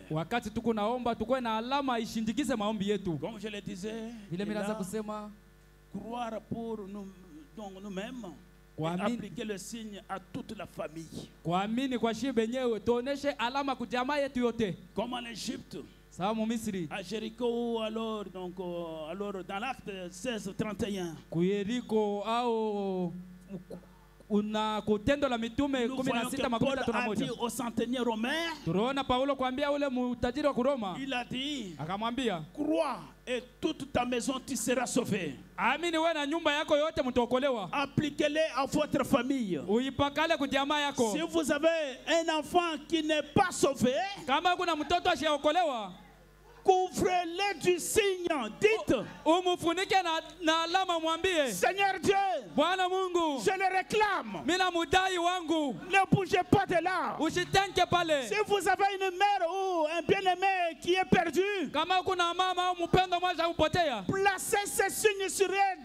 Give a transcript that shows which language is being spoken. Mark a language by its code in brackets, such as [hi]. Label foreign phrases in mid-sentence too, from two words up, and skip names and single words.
[fr] Comme je le disais, croire pour nous-mêmes et appliquer le signe à toute la famille. Comme en Égypte, à Jéricho, alors dans l'acte 16:31. [sw] Una kutendo la mitume 16:31 [fr] au centenier romain, [sw] tunaona Paulo kuambia ule mtajiri wa Roma, [fr] il a dit, [sw] akamwambia, [fr] crois et toute ta maison tu seras sauvé. [sw] Amini wewe na nyumba yako yote mtaokolewa. [fr] Appliquez-les à votre famille. [sw] Uipakale kwa jamaa yako. [fr] Si vous avez un enfant qui n'est pas sauvé, [sw] kama kuna mtoto asiyeokolewa, [fr] couvrez-les du signe. Dites, Seigneur Dieu, je le réclame. Ne bougez pas de là. Si vous avez une mère ou un bien-aimé qui est perdu, placez ces signes sur elle.